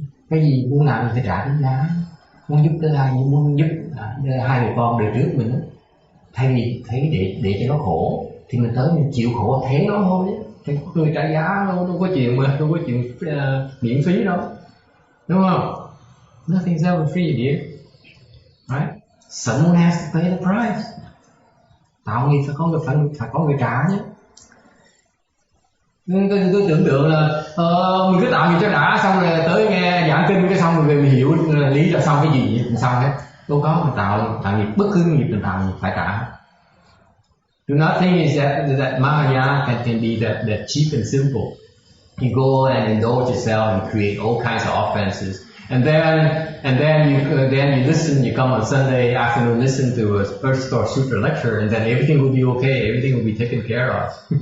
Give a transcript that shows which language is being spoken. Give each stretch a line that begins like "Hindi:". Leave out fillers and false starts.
Vietnamese: Cái gì muốn làm thì phải trả cái giá. Muốn giúp tới ai, muốn giúp hai người con đời trước mình đó. Thay vì thấy để cho nó khổ thì mình tới mình chịu khổ thế nó thôi. Thế có người trả giá đâu có chuyện miễn phí đâu, đúng không?
English: Nothing's ever free, dear. Right? Someone has to pay the price.
Vietnamese: Tạo nghiệp phải có người trả nhé. Tôi tưởng tượng là mình cứ tạo nghiệp cho đã, xong rồi tới nghe giảng kinh cái xong rồi mình hiểu lý là xong cái gì mình xong hết. Đâu có, mình tạo nghiệp bất cứ nghiệp mình tạo nghiệp phải trả.
English: Do not think is that Mahayana can be that cheap and simple. You go and indulge yourself and create all kinds of offenses. And then you listen, you come on Sunday afternoon, listen to a Earth Store Sutra lecture, and then everything will be okay, everything will be taken care of.